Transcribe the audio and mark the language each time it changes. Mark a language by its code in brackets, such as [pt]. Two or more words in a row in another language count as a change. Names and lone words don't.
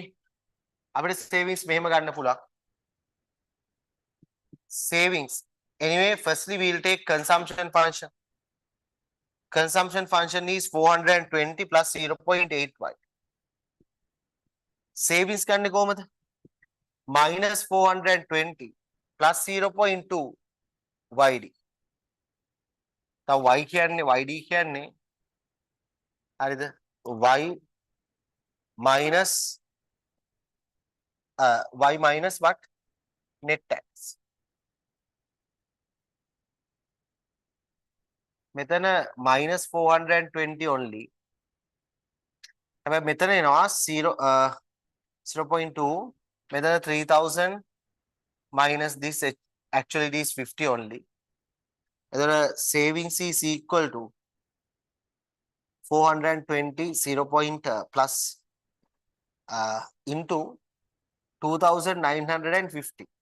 [si] අපිට savings මෙහෙම ගන්න පුළුවන්. Savings. [en] Anyway, firstly we'll take consumption function. Consumption function is 420 plus 0.8y. [si] Savings ගන්න කොහමද? minus 420 plus 0.2 yd. තව y කියන්නේ yd කියන්නේ හරිද? [en] y minus y minus what? Net tax. මෙතන minus 420 only. [si] හැබැයි මෙතන එනවා 0.2. [en] මෙතන 3000 minus this, actually it is 50 only. Then savings is equal to 420 0 point plus into 2950.